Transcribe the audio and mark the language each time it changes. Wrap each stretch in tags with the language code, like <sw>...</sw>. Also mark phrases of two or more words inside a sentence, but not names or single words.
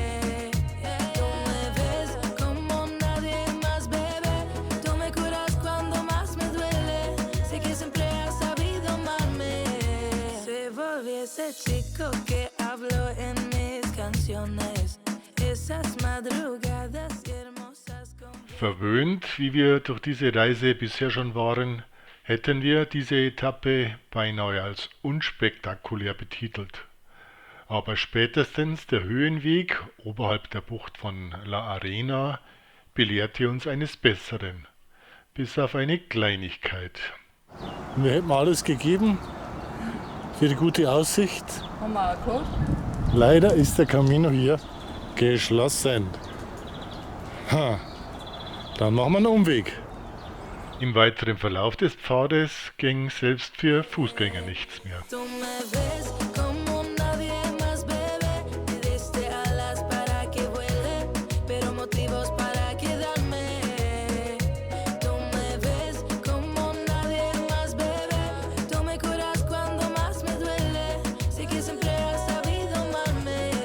<es>Tú me ves como nadie más, bebé. Tú me curas cuando más me duele. Sé que siempre has sabido amarme. Se volvió ese chico que habló en mis canciones. Esas madrugadas y hermosas</es> <de>Verwöhnt, wie wir durch diese Reise bisher schon waren, hätten wir diese Etappe beinahe als unspektakulär betitelt. Aber spätestens der Höhenweg oberhalb der Bucht von La Arena belehrte uns eines Besseren, bis auf eine Kleinigkeit. Wir hätten alles gegeben für die gute Aussicht. Haben wir auch gehabt? Leider ist der Camino hier geschlossen. Dann machen wir einen Umweg. Im weiteren Verlauf des Pfades ging selbst für Fußgänger nichts mehr.</de> <es>Tú me ves como nadie más, bebé. Me diste alas para que vuele, pero motivos para quedarme. Tú me ves como nadie más, bebé. Tú me curas cuando más me duele. Sé que siempre has sabido amarme.</es>